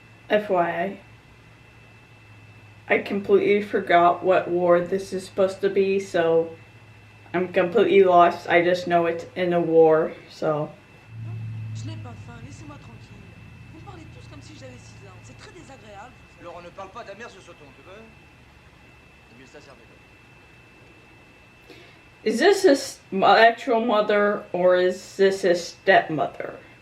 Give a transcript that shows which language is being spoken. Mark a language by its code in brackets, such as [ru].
[en] FYI, I completely forgot what war this is supposed to be, so I'm completely lost. I just know it's in a war, so. [fr] Je n'ai pas faim, laissez-moi tranquille. Vous me parlez tous comme si j'avais 6 ans. C'est très désagréable. Laurent, ne parle pas de ta mère sur ce ton, tu veux? C'est mieux ça, servez-le. [en] Is this his actual mother or is this his stepmother?